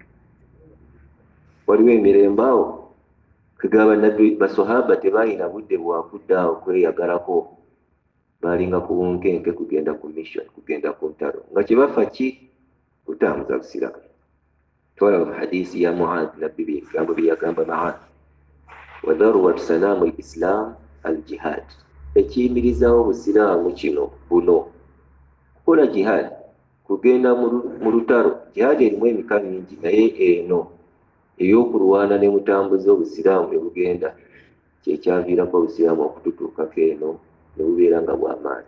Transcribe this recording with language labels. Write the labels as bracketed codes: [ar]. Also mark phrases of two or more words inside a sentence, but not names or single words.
[lg] Waliwo emirembe awo kugaba nabbi basahaba tebalina budde bwakudda okweyagalako, balinga ku bunkenke kugenda ku mission, kugenda ku ntalo nga kyebafa ki kutambuza busiraamu. Twalaba hadisi ya Muadh, nabbi bigambo byeyagamba Muadh, [ar] وذروة سنام الإسلام الجهاد, [lg] ekiyimirizawo obusiraamu kino buno kukola jihad, kugenda mu lutalo. Jihad erimu emika mingi, naye eno ey'okulwana ne mutambuza obusiraamu ne bugenda kyekyaviirako obusiraamu okututuukako eno ne bubeera nga bw'amaanyi.